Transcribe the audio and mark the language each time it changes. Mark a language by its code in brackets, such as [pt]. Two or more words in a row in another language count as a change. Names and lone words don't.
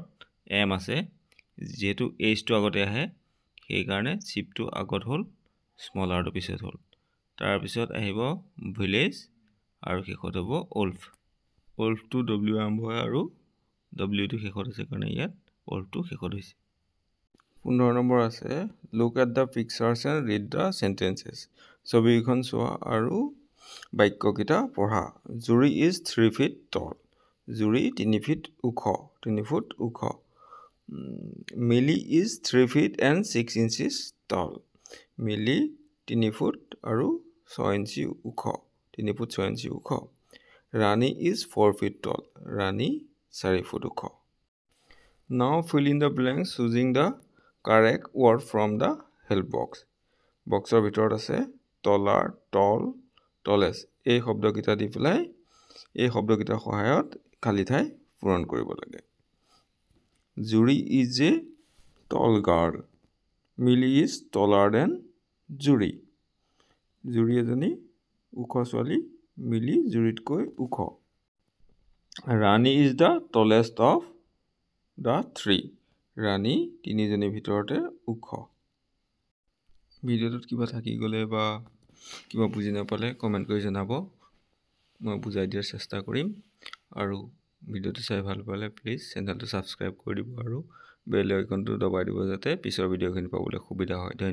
[as] M আছে যেহেতু H টো আগতে আহে সেই কাৰণে চিপটো আগত হ'ল স্মলাৰটো পিছত হ'ল তাৰ পিছত আহিব ভিলেজ আৰু শেষত হ'ব wolf wolf টো W আৰম্ভ হয় আৰু W টো শেষত আছে কাৰণে ইয়াত wolf টো শেষত হৈছে 15 নম্বৰ আছে [en] look at the pictures and read the sentences [as] ছবিখন চোৱা আৰু বাক্যকেইটা পঢ়া জুৰি [en] is 3 feet tall [as] জুৰি 3 feet ওখ 3 ফুট ওখ মিলি [en] is 3 feet and 6 inches tall [as] মিলি 3 ফুট আৰু 6 ইঞ্চি ওখ 3 ফুট 6 ইঞ্চি ওখ ৰাণী [en] is 4 feet tall [as] ৰাণী 4 ফুট ওখ [en] now fill in the blanks choosing the correct word from the help box [as] বক্সৰ ভিতৰত আছে [en] taller tall tallest [as] এই শব্দকেইটা দি পেলাই এই শব্দকেইটাৰ সহায়ত খালি ঠাই পূৰণ কৰিব লাগে জুৰি [en] is a tall girl [as] মিলি [en] is taller than [as] জুৰি জুৰি এজনী ওখ ছোৱালী মিলি জুৰিতকৈ ওখ ৰাণী [en] is the tallest of the three [as] ৰাণী তিনিজনীৰ ভিতৰতে ওখ ভিডিঅ'টোত কিবা থাকি গ'লে বা কিবা বুজি নাপালে কমেন্ট কৰি জনাব মই বুজাই দিয়াৰ চেষ্টা কৰিম আৰু ভিডিঅ'টো চাই ভাল পালে প্লিজ চেনেলটো সাবস্ক্ৰাইব কৰি দিব আৰু বেল আইকনটো দবাই দিব যাতে পিছৰ ভিডিঅ'খিনি পাবলৈ সুবিধা হয় ধন্যবাদ